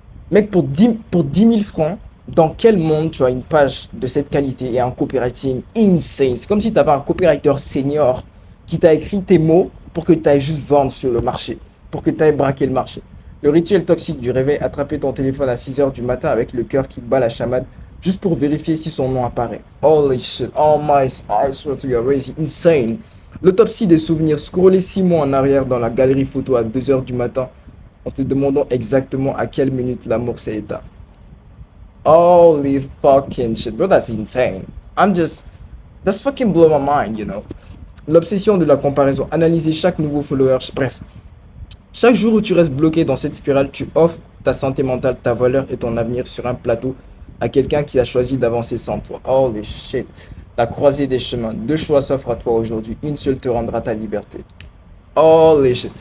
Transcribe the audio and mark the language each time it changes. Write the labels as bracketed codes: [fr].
[fr] Mec, pour 10 000 francs, dans quel monde tu as une page de cette qualité et un copywriting insane? C'est comme si tu avais un copywriter senior qui t'a écrit tes mots pour que tu ailles juste vendre sur le marché, pour que tu ailles braquer le marché. Le rituel toxique du réveil, attraper ton téléphone à 6 heures du matin avec le cœur qui bat la chamade, juste pour vérifier si son nom apparaît. [en] Holy shit, oh my, I swear to God, it's insane. [fr] L'autopsie des souvenirs, scroller 6 mois en arrière dans la galerie photo à 2 heures du matin, en te demandant exactement à quelle minute l'amour s'est éteint. [en] Holy fucking shit, bro, that's insane. That's fucking blow my mind, you know. [fr] L'obsession de la comparaison, analyser chaque nouveau follower, bref. Chaque jour où tu restes bloqué dans cette spirale, tu offres ta santé mentale, ta valeur et ton avenir sur un plateau à quelqu'un qui a choisi d'avancer sans toi. [en] Holy shit. [fr] La croisée des chemins. Deux choix s'offrent à toi aujourd'hui. Une seule te rendra ta liberté. [en] Holy shit.